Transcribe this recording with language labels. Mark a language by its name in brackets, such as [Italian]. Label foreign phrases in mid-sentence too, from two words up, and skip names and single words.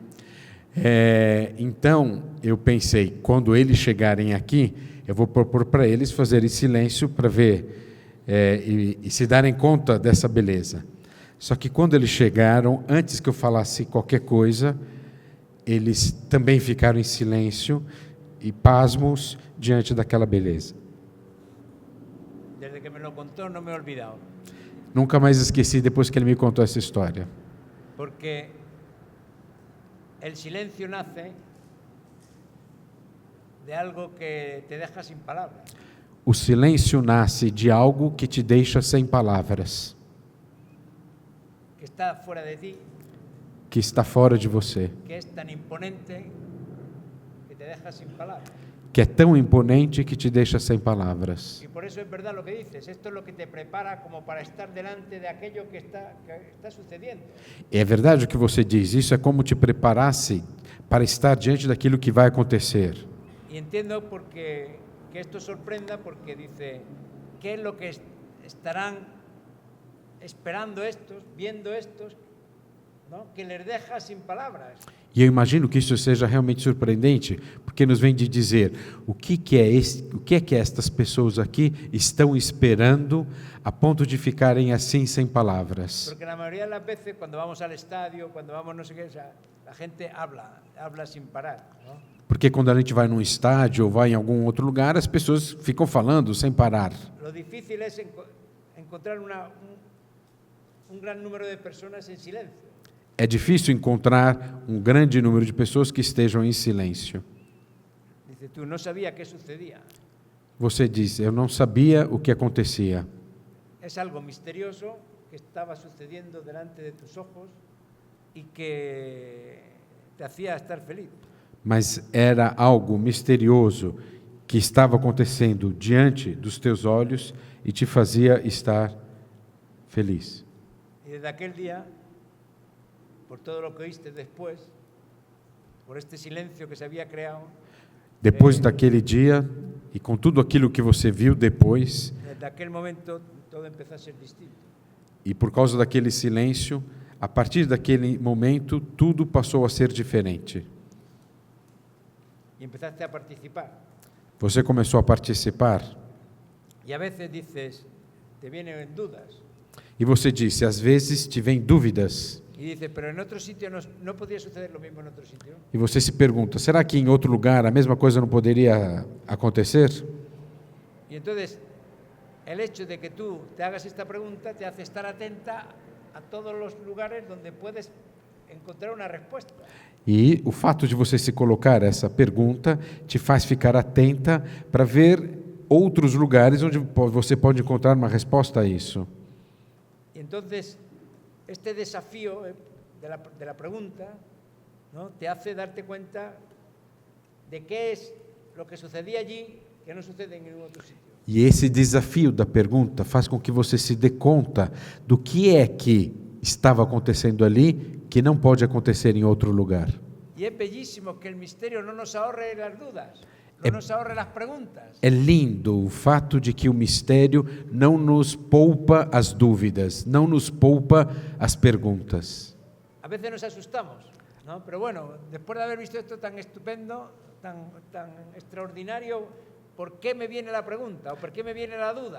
[Portuguese] Então, eu pensei, quando eles chegarem aqui, eu vou propor para eles fazerem silêncio para ver e se darem conta dessa beleza. Só que quando eles chegaram, antes que eu falasse qualquer coisa, eles também ficaram em silêncio e pasmos diante daquela beleza. [Spanish] Desde que me lo contó no me he olvidado. [Portuguese] Nunca mais esqueci depois que ele me contou essa história. [Spanish] Porque el silencio nace de algo que te deja sin palabras. [Portuguese] O silêncio nasce de algo que te deixa sem palavras, [Spanish] Que está fuera de ti, [Portuguese] que está fora de você, [Spanish] que es tan imponente que te deja sin palabras. [Portuguese] que é tão imponente que te deixa sem palavras. [Spanish] Y por eso es verdad lo que dices, esto es lo que te prepara como para estar delante de aquello que está sucediendo. [Portuguese] É verdade o que você diz, isso é como te preparasse para estar diante daquilo que vai acontecer. [Spanish] Y entiendo que esto sorprenda porque dice, ¿qué es lo que estarán esperando estos, viendo estos, ¿no? Que les deja sin palabras? [Portuguese] E eu imagino que isso seja realmente surpreendente, porque nos vem de dizer o que é que estas pessoas aqui estão esperando a ponto de ficarem assim sem palavras. [Spanish] Porque la mayoría de las veces cuando vamos al estadio, cuando vamos no sé qué, o sea, la gente habla sin parar, ¿no? [Portuguese] Porque quando a gente vai num estádio ou vai em algum outro lugar, as pessoas ficam falando sem parar. [Spanish] Lo difícil es encontrar un gran número de personas en silencio. [Portuguese] É difícil encontrar um grande número de pessoas que estejam em silêncio. [Spanish] Dice, tú no sabías qué sucedía. [Portuguese] Você diz, eu não sabia o que acontecia. [Spanish] Es algo misterioso que estaba sucediendo delante de tus ojos y que te hacía estar feliz. [Portuguese] Mas era algo misterioso que estava acontecendo diante dos teus olhos e te fazia estar feliz. [Spanish] Y desde aquel día, por todo lo que oíste después, por este silencio que se había creado, [Portuguese] Depois daquele dia e com tudo aquilo que você viu depois, [Spanish] desde aquel momento todo empezó a ser distinto. [Portuguese] e por causa daquele silêncio, a partir daquele momento, tudo passou a ser diferente. [Spanish] Y empezaste a participar. [Portuguese] Você começou a participar [Spanish] Y a veces dices, te vienen dudas. [Portuguese] e você disse, às vezes te vem dúvidas. [Spanish] Y dices, pero en otro sitio no podía suceder lo mismo en otro sitio. [Portuguese] E você se pergunta, será que em outro lugar a mesma coisa não poderia acontecer? [Spanish] Y entonces, el hecho de que tú te hagas esta pregunta te hace estar atenta a todos los lugares donde puedes encontrar una respuesta. [Portuguese] E o fato de você se colocar essa pergunta te faz ficar atenta para ver outros lugares onde você pode encontrar uma resposta a isso. [Spanish] Y entonces, este desafío de la pregunta, ¿no? Te hace darte cuenta de qué es lo que sucedía allí que no sucede en ningún otro sitio. [Portuguese] E esse desafio da pergunta faz com que você se dê conta do que é que estava acontecendo ali que não pode acontecer em outro lugar. [Spanish] Y es bellísimo que el misterio no nos ahorre las dudas, no nos ahorre las preguntas. [Portuguese] É lindo o fato de que o mistério não nos poupa as dúvidas, não nos poupa as perguntas. [Spanish] A veces nos asustamos, ¿no? Pero bueno, después de haber visto esto tan estupendo, tan extraordinario, ¿por qué me viene la pregunta o por qué me viene la duda?